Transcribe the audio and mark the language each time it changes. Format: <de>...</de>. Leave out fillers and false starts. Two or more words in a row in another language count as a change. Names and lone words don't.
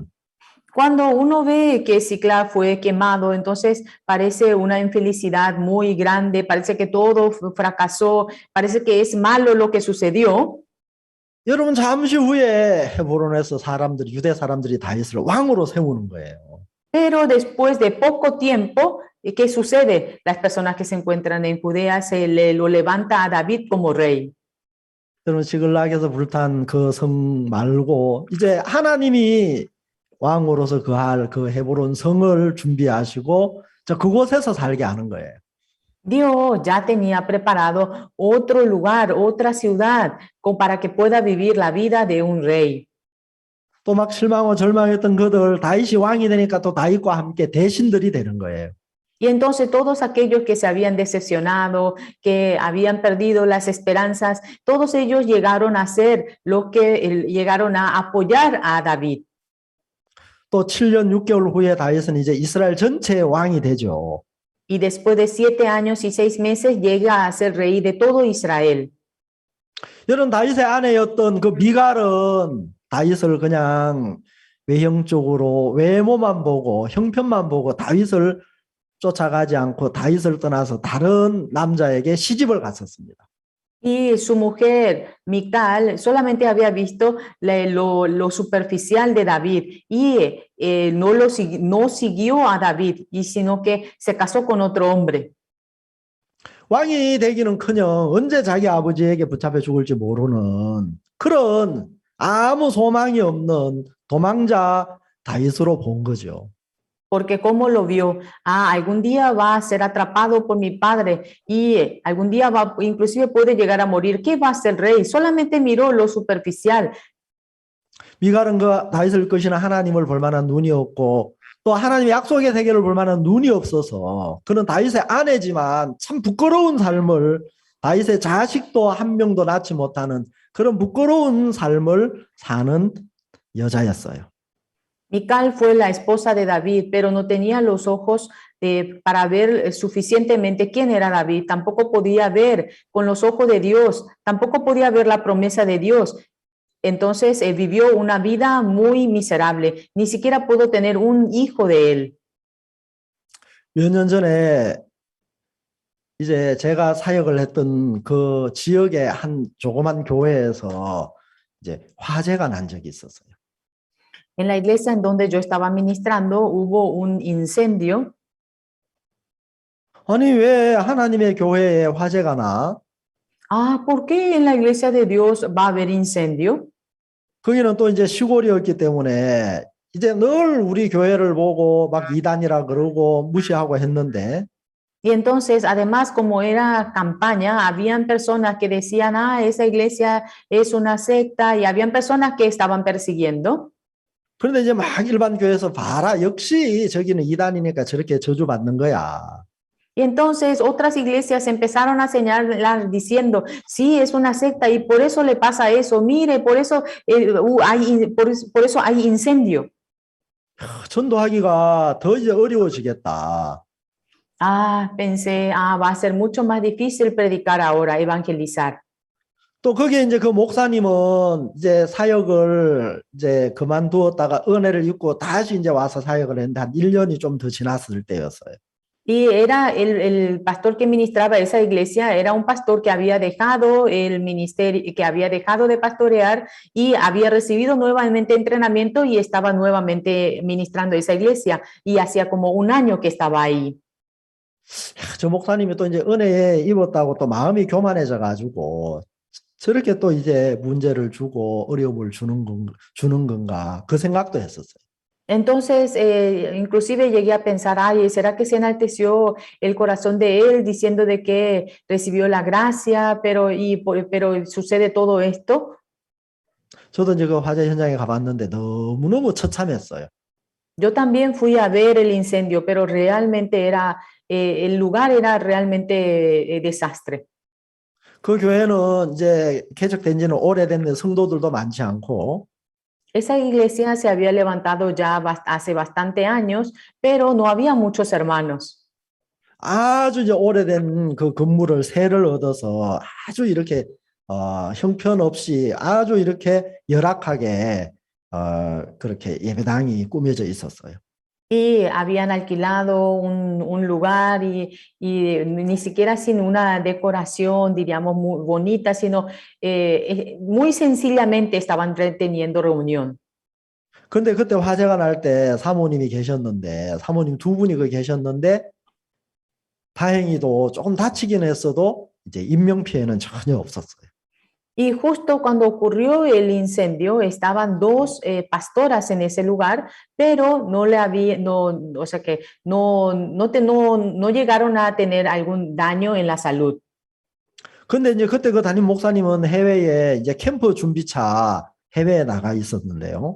<es>Cuando uno ve que Siclag fue quemado, entonces parece una infelicidad muy grande, parece que todo fracasó, parece que es malo lo que sucedió.</es> <ko>여러분 잠시 후에 헤브론에서 사람들이 유대 사람들이 다윗을 왕으로 세우는 거예요.</ko> <es>Pero después de poco tiempo, ¿qué sucede? Las personas que se encuentran en Judea lo levanta a David como rey.</es> <ko>여러분 시글락에서 불탄 그 성 말고 이제 하나님이 왕으로서 그할 그 헤브론 성을 준비하시고 그곳에서 살게 하는 거예요.</ko> <es>Dios ya tenía preparado otro lugar, otra ciudad, para que pueda vivir la vida de un rey.</es> <ko>또 막 실망하고 절망했던 그들 다윗이 왕이 되니까 또 다윗과 함께 대신들이 되는 거예요.</ko> <es>Y entonces todos aquellos que se habían decepcionado, que habían perdido las esperanzas, todos ellos llegaron a ser los que llegaron a apoyar a David.</es> <ko>또 7년 6개월 후에 다윗은 이제 이스라엘 전체의 왕이 되죠.</ko> <es>Y después de 7 años y 6 meses llega a ser rey de todo Israel.</es> <ko>여러분 다윗의 아내였던 그 미갈은 다윗을 그냥 외형적으로 외모만 보고 형편만 보고 다윗을 쫓아가지 않고 다윗을 떠나서 다른 남자에게 시집을 갔었습니다.</ko> <es>Y su mujer, Mical, solamente había visto lo superficial de David y no siguió a David, sino que se casó con otro hombre.</es> <ko>왕이 되기는커녕 언제 자기 아버지에게 붙잡혀 죽을지 모르는 그런 아무 소망이 없는 도망자 다윗으로 본 거죠.</ko> <es>Porque como lo vio, algún día va a ser atrapado por mi padre y algún día inclusive puede llegar a morir. ¿Qué va a hacer el rey? Solamente miró lo superficial.</es> <ko>미갈은 그 다윗을 끄시는 하나님을 볼 만한 눈이 없고 또 하나님의 약속의 세계를 볼 만한 눈이 없어서 그는 다윗의 아내지만 참 부끄러운 삶을 다윗의 자식도 한 명도 낳지 못하는 그런 부끄러운 삶을 사는 여자였어요.</ko> <es>Mical fue la esposa de David, pero no tenía los ojos para ver suficientemente quién era David. Tampoco podía ver con los ojos de Dios, tampoco podía ver la promesa de Dios. Entonces vivió una vida muy miserable. Ni siquiera pudo tener un hijo de él.</es> <ko>몇 년 전에 이제 제가 사역을 했던 그 지역의 한 조그만 교회에서 이제 화재가 난 적이 있었어요.</ko> <es>En la iglesia en donde yo estaba ministrando hubo un incendio.</es> <ko>아니 왜 하나님의 교회에 화재가 나?</ko> <es>¿Por qué en la iglesia de Dios va a haber incendio?</es> <ko>거기는 또 이제 시골이었기 때문에 이제 늘 우리 교회를 보고 막 이단이라 그러고 무시하고 했는데</ko> <es>Y entonces, además, como era campaña, habían personas que decían, esa iglesia es una secta, y habían personas que estaban persiguiendo.</es> <ko>그런데 이제 막 일반 교회에서 봐라 역시 저기는 이단이니까 저렇게 저주받는 거야.</ko> <es>Y entonces otras iglesias empezaron a señalar diciendo, sí, es una secta y por eso le pasa eso, mire, por eso hay incendio.</es> <ko>전도하기가 더 이제 어려워지겠다.</ko> <es>Pensé, va a ser mucho más difícil predicar ahora, evangelizar.</es> <ko>또 거기에 이제 그 목사님은 이제 사역을 이제 그만두었다가 은혜를 입고 다시 이제 와서 사역을 했는데 한 1년이 좀 더 지났을 때였어요.</ko> <es>Y era el pastor que ministraba esa iglesia, era un pastor que había dejado el ministerio, que había dejado de pastorear y había recibido nuevamente entrenamiento y estaba nuevamente ministrando esa iglesia. Y hacía como un año que estaba ahí.</es> <ko>저 목사님이 또 이제 은혜에 입었다고 또 마음이 교만해져 가지고 저렇게 또 이제 문제를 주고 어려움을 주는 건가 그 생각도 했었어요.</ko> <es>Entonces, inclusive llegué a pensar, ay, ¿será que se enalteció el corazón de él diciendo de que recibió la gracia, pero sucede todo esto?</es> <ko>저도 이제 그 화재 현장에 가봤는데 너무너무 처참했어요.</ko> <es>Yo también fui a ver el incendio, pero realmente el lugar era realmente desastre.</es> <ko>그 교회는 이제 개척된 지는 오래됐는데 성도들도 많지 않고</ko> <es>Esa iglesia se había levantado ya hace bastante años, pero no había muchos hermanos.</es> <ko>아주 이제 오래된 그 건물을 세를 얻어서 아주 이렇게 형편없이 아주 이렇게 열악하게 그렇게 예배당이 꾸며져 있었어요.</ko> <es>Y habían alquilado un lugar y ni siquiera sin una decoración, diríamos, muy bonita, sino muy sencillamente estaban teniendo reunión.</es> <ko>근데 그때 화재가 날 때 사모님이 계셨는데 사모님 두 분이 그 계셨는데 다행히도 조금 다치긴 했어도 이제 인명 피해는 전혀 없었어요.</ko> <es>Y justo cuando ocurrió el incendio, estaban dos pastoras en ese lugar, pero no le había, no, o sea que no llegaron a tener algún daño en la salud.</es> <ko>근데 이제 그때 그 담임 목사님은 해외에 이제 캠프 준비차 해외에 나가 있었는데요.</ko>